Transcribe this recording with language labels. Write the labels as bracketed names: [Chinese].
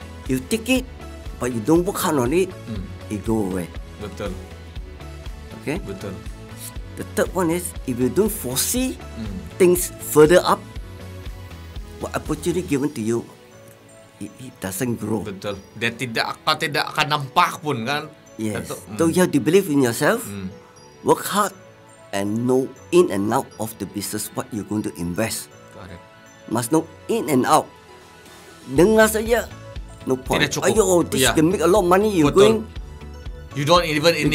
[English] You take it, but you don't work hard on it, it go away. [Malay] Betul. [English] Okay. [Malay] Betul. [English] The third one is if you don't foresee things further up, what opportunity given to you, it doesn't grow. [Malay] Betul. Dia tidak akan nampak pun kan. [English] Yes. [Malay] Dato'. [English] So you have to believe in yourself, work hard, and know in and out of the business what you're going to invest. Correct. Must know in and out. [Malay] Dengar saja, [English] no point. [Malay] Tidak cukup. [English] Ayo, this Yeah. can make a lot of money. You [Malay] Betul. [English] going, You don't even